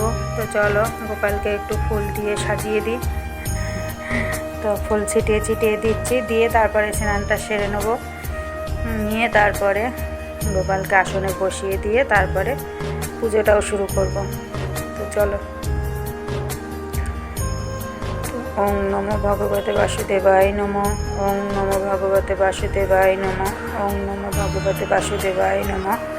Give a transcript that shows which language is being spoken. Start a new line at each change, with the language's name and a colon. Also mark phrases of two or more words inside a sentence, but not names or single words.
Bangla: তো চলো গোপালকে একটু ফুল দিয়ে সাজিয়ে দিই। তো ফুল ছিটিয়ে দিচ্ছি, দিয়ে তারপরে স্নানটা সেরে নেবো, নিয়ে তারপরে গোপালকে আসনে বসিয়ে দিয়ে তারপরে পুজোটাও শুরু করব। তো চলো।
Sanskrit: ওং নমো ভগবতে বাসুদেবায় নমো, ওং নমো ভগবতে বাসুদেবায় নমো, ওং নমো ভগবতে বাসুদেবায় নমো।